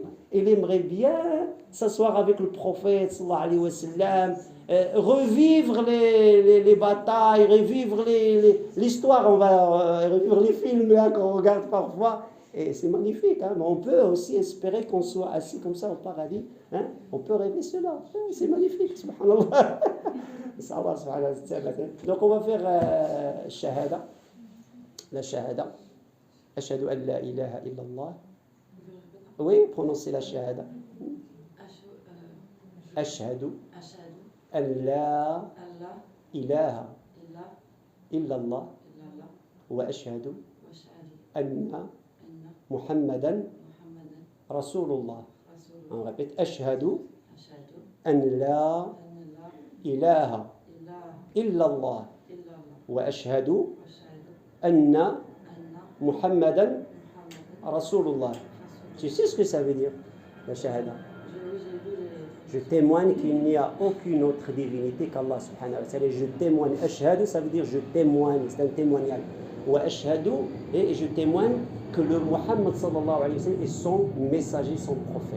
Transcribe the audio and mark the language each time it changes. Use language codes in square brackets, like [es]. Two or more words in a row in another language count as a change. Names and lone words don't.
[fr] Il aimerait bien s'asseoir avec le prophète [ar] صلى الله عليه وسلم, [fr] revivre les batailles, revivre l'histoire, on va revivre les films qu'on regarde parfois. Et c'est magnifique, mais on peut aussi espérer qu'on soit assis comme ça au paradis. On peut rêver cela. C'est magnifique, subhanallah. Donc on va faire shahada. La shahada. [ar] أشهد أن لا إله إلا الله. [fr] Oui, prononcez la shahada. [ar] أشهد أن لا إله إلا الله. وأشهد أن محمدا رسول الله. [fr] On répète, [ar] أشهد أن لا إله إلا الله وأشهد أن محمدا رسول الله. [fr] Tu sais ce que ça veut dire, la shahada? Je témoigne qu'il n'y a aucune autre divinité qu'Allah [ar] سبحانه وتعالى. [fr] Je témoigne. Ashhadu, ça veut dire je témoigne, c'est un témoignage. [ar] وأشهد, [fr] et je témoigne que le Muhammad [ar] صلى الله عليه وسلم [fr] est son messager, son prophète.